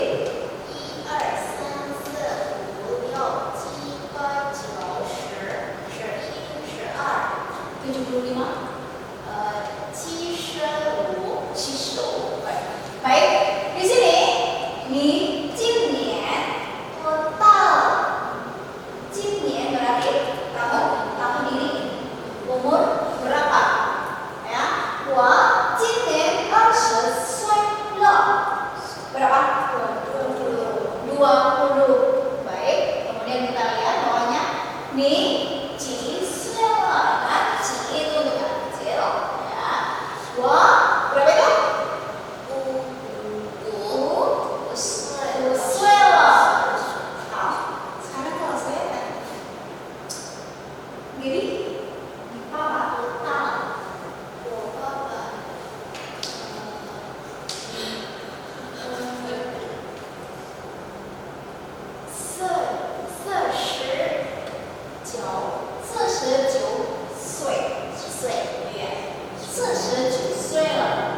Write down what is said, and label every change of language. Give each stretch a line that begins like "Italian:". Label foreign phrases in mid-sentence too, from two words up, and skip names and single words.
Chinese: 1、2、3、4、5、6、7、8、9、10、11、12。 75. 75。 75.
Indonesian: Baik. Di sini,
Chinese: ni 今年
Indonesian: total. 今年 berarti tahun ini. Umur berapa? Ya.
Chinese: 我今年20岁了.
Indonesian: Berapa? 20. Baik. Kemudian kita lihat bawahnya
Chinese: 你几岁了？
Indonesian: 那几 itu untuk anak kecil ya. 我 berapa itu?
Chinese: 5 岁了。
Indonesian: 好，sekarang kalau saya tanya, Giri,
Chinese: 你爸爸多大了？我爸爸 49岁。49岁了。